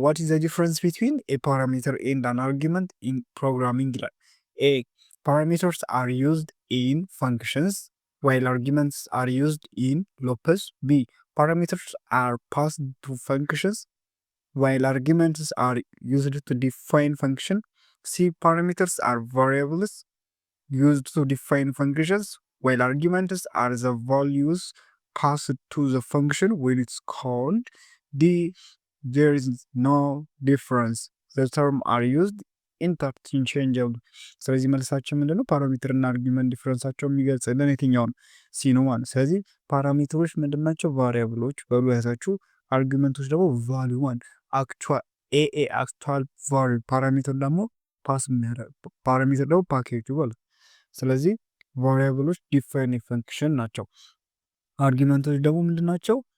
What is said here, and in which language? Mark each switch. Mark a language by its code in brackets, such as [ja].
[en] ዋት ኢዝ ዘ ዲፍረንስ ቢትዊን ኤ ፓራሜትር ኤንድ አን አርጊመንት ኢን ፕሮግራሚንግ ይላል። ኤ ፓራሜተርስ አር ዩዝድ ኢን ፋንክሽንስ ዋይል አርጊመንትስ አር ዩዝድ ኢን ሎፕስ። ቢ ፓራሜተርስ አር ፓስድ ቱ ፋንክሽንስ ዋይል አርጊመንትስ አር ዩዝድ ቱ ዲፋይን ፋንክሽን። ሲ ፓራሜተርስ አር ቫሪያብልስ used to define functions while arguments are the values passed to the function when it's called. D there is no difference, the term are used interchangeably. [am] ስለዚህ መልሳችን ምንድነው? ፓራሜትር እና አርጊመንት ዲፍረንሳቸው የሚገልጽልን የትኛው ነው? ሲ ነው ማለት። ስለዚህ ፓራሜትሮች ምንድናቸው? ቫሪያብሎች በሉ ያዛችሁ። አርጊመንቶች ደግሞ ቫልዩ ማለት አክቹዋል አክቹዋል ቫልዩ። ፓራሜትር ደግሞ ፓስ የሚያደርግ ፓራሜትር ደግሞ ፓኬጁ ማለት። ስለዚህ ቫሪያብሎች ዲፋይን ፈንክሽን ናቸው። አርጊመንቶች ደግሞ ምንድን ናቸው?